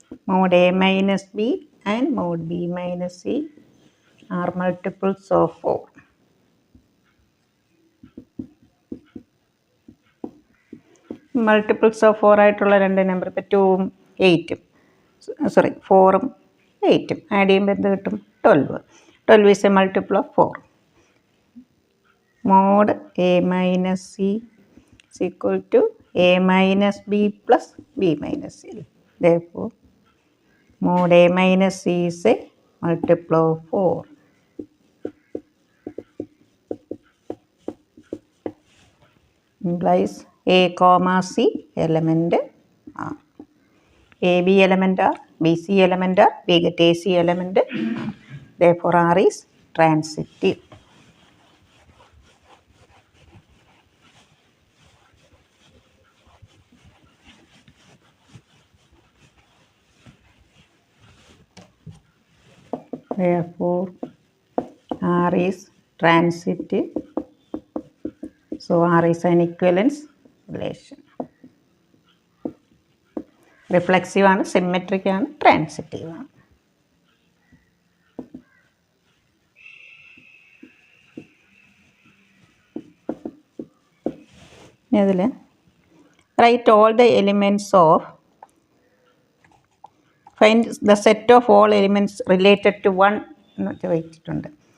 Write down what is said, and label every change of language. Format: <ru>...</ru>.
<en>Mod a minus b and mod b minus c are multiples of 4.</en> <ml>Multiples of 4 ആയിട്ടുള്ള രണ്ട് number, ഇപ്പോൾ 2ഉം 8ഉം 4ഉം 8ഉം add ചെയ്യുമ്പോൾ എന്ത് കിട്ടും?</ml> <en>12. 12 is a multiple of 4. Mod a minus c is equal to a minus b plus b minus c. therefore mod a minus c is a multiple of 4. implies a comma c element R. A B element R, B C element R, we get A C element R. therefore R is transitive. Therefore R is transitive. So R is an equivalence relation.</en> <ml>Reflexive ആണ്, symmetric ആണ്, transitive ആണ്.</ml> <en>ഇതിൽ write all the elements of find the set of all elements related to 1</en> <ml>എന്ന് ചോദിച്ചിട്ടുണ്ട്.</ml>